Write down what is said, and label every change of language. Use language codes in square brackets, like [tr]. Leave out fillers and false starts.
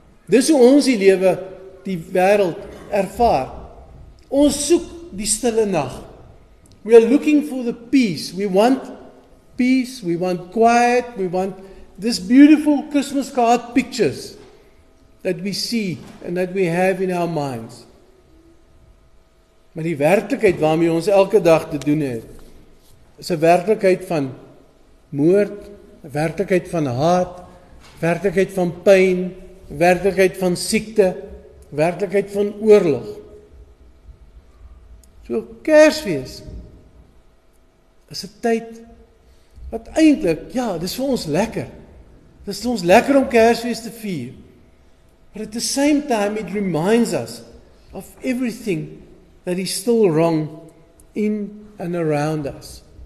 [af] Dis hoe ons die lewe, die wêreld ervaar. Ons soek die stille nag. [en] We are looking for the peace. We want peace, we want quiet, we want this beautiful Christmas card pictures that we see and that we have in our minds. [af] Maar die werklikheid waarmee ons elke dag te doen het, is 'n werklikheid van moord, 'n werklikheid van haat, 'n werklikheid van pyn, 'n werklikheid van siekte, 'n werklikheid van oorlog. So Kersfees is 'n tyd wat eintlik, ja, dis vir ons lekker. Dis vir ons lekker om Kersfees te vier. [en] But at the same time it reminds us of everything that is still wrong in and around us.